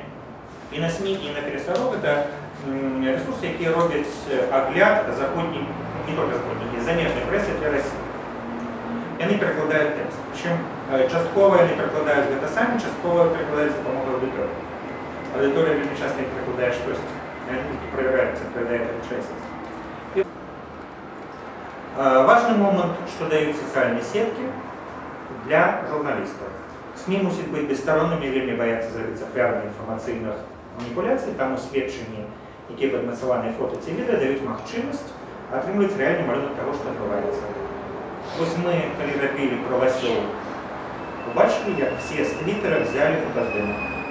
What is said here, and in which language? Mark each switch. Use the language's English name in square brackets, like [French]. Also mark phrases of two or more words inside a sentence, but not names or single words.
[Belarusian] І на СМИ, і на Пересорок [Russian] это ресурсы, [Belarusian] якія робяць агляд заходній, [Russian] не только [Belarusian] заходній, замежнай прэсы для России. Яны перакладаюць тэкст. Причем часткова яны перакладаюць гэта самі, часткова перакладаюць за дапамогай аўдыторыі. Аўдыторыя вельмі часта не перакладае штосьці, яны толькі правяраюць, адпавядае рэчаіснасці. [Russian] Важный момент, что дают социальные сетки для журналистов. [Belarusian] СМИ мусят [Russian] быть бессторонними, [Belarusian] вельмі бояться зрабіць ахвярамі інфармацыйных маніпуляцый, таму сведчанні, якія падмацаваныя фота ці відэа, даюць магчымасць атрымліваць рэальны малюнак таго, што адбываецца. Вось мы, калі рабілі пра ласёў, убачылі, як [Russian] все з Твиттера взяли [Belarusian] фотаздымак.